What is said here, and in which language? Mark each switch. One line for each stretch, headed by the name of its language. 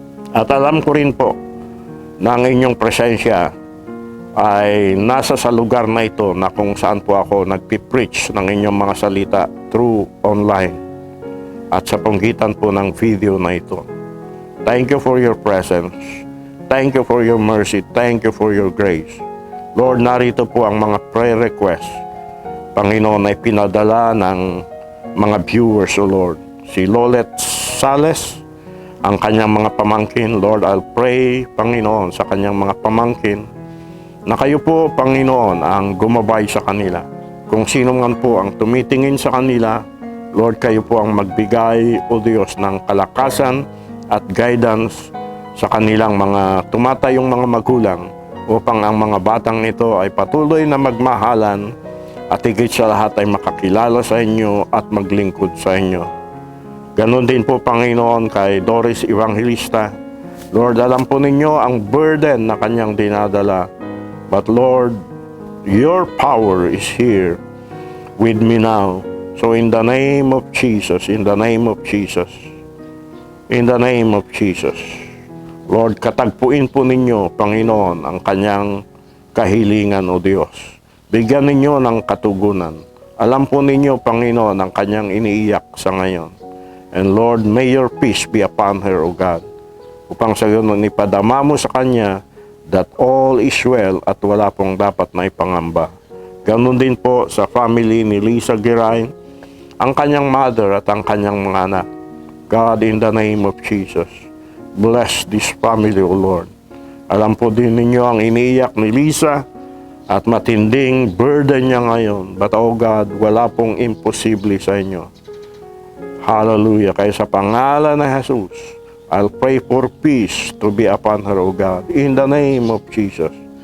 Filipino: At alam ko rin po na ang inyong presensya ay nasa sa lugar na ito na kung saan po ako nagpipreach ng inyong mga salita
English: through online
Filipino: at sa panggitan po ng video na ito.
English: Thank you for your presence. Thank you for your mercy. Thank you for your grace.
Filipino: Lord, narito po ang mga prayer requests. Panginoon, ay pinadala ng mga viewers, O Lord. Si Lolet Sales, ang kanyang mga pamangkin. Lord,
English: I'll pray,
Filipino: Panginoon, sa kanyang mga pamangkin na kayo po, Panginoon, ang gumabay sa kanila. Kung sino man po ang tumitingin sa kanila, Lord, kayo po ang magbigay, O Diyos, ng kalakasan at guidance sa kanilang mga tumatayong mga magulang upang ang mga batang ito ay patuloy na magmahalan at higit sa lahat ay makakilala sa inyo at maglingkod sa inyo. Ganon din po, Panginoon, kay Doris Evangelista. Lord, alam po ninyo ang burden na kanyang dinadala.
English: But Lord, your power is here with me now. So in the name of Jesus, in the name of Jesus, in the name of Jesus, Lord,
Filipino: katagpuin po ninyo, Panginoon, ang kanyang kahilingan, O Diyos. Bigyan ninyo ng katugunan. Alam po ninyo, Panginoon, ang kanyang iniiyak sa ngayon.
English: And Lord, may your peace be upon her, O God.
Filipino: Upang sa ganon ipadama mo sa kanya
English: that all is well
Filipino: at wala pong dapat na ipangamba. Ganon din po sa family ni Lisa Giray, ang kanyang mother at ang kanyang mga anak.
English: God, in the name of Jesus, bless this family, O Lord.
Filipino: Alam po din ninyo ang iniiyak ni Lisa at matinding burden niya ngayon. But, O God, wala pong imposible sa inyo. Hallelujah. Kaya sa pangalan ng Jesus,
English: I'll pray for peace to be upon her, O God, in the name of Jesus.